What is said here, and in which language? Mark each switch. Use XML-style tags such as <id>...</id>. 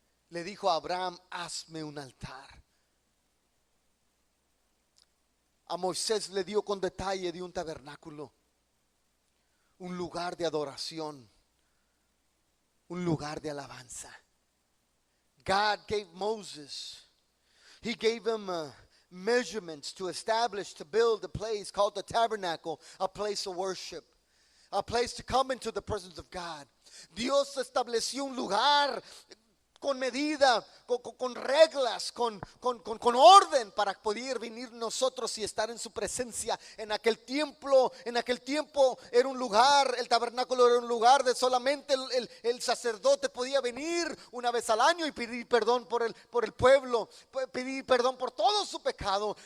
<es>Le dijo a Abraham, hazme un altar. A Moisés le dio con detalle de un tabernáculo, un lugar de adoración, un lugar de alabanza.</es> <en>God gave Moses, He gave him measurements to build a place called the tabernacle, a place of worship, a place to come into the presence of God.</en> <es>Dios estableció un lugar con medida, con reglas, con orden para poder venir nosotros y estar en su presencia. En aquel tiempo era un lugar, el tabernáculo era un lugar de solamente el sacerdote podía venir una vez al año y pedir perdón por el pueblo, pedir perdón por todo su pecado.</es>